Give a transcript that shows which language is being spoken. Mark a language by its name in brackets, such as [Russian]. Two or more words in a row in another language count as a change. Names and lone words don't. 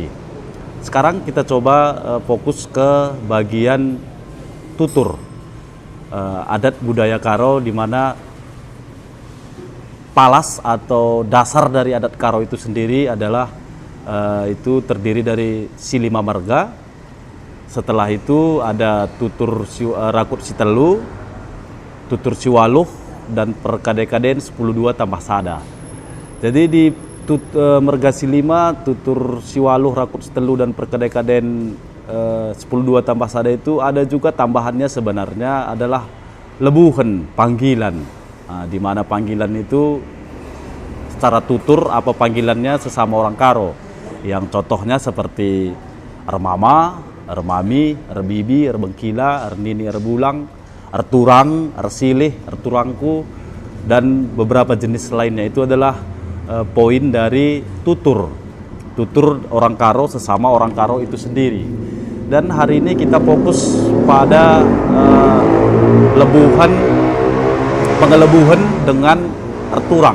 [Indonesian] Sekarang kita coba fokus ke bagian tutur adat budaya Karo, di mana palas atau dasar dari adat Karo itu sendiri adalah itu terdiri dari [Batak Karo] silima marga. [Indonesian] Setelah itu ada [Batak Karo] tutur rakut sitelu, tutur siwaluh, [Indonesian] dan [Batak Karo] perkadekaden 10-2 tambah sada. [Indonesian] Jadi di [Batak Karo] merga silima, tutur siwaluh, rakut sitelu, [Indonesian] dan [Batak Karo] perkadekaden 10-2 tambah sada [Indonesian] itu ada juga tambahannya sebenarnya adalah lebuhen, panggilan. Nah, di mana panggilan itu secara tutur apa panggilannya sesama orang Karo, yang contohnya seperti [Batak Karo] ermama, ermami, erbibi, erbengkila, ernini, erbulang, erturang, ersilih, erturangku, [Indonesian] dan beberapa jenis lainnya. Itu adalah poin dari tutur orang Karo sesama orang Karo itu sendiri. Dan hari ini kita fokus pada pengelebuhan dengan erturang.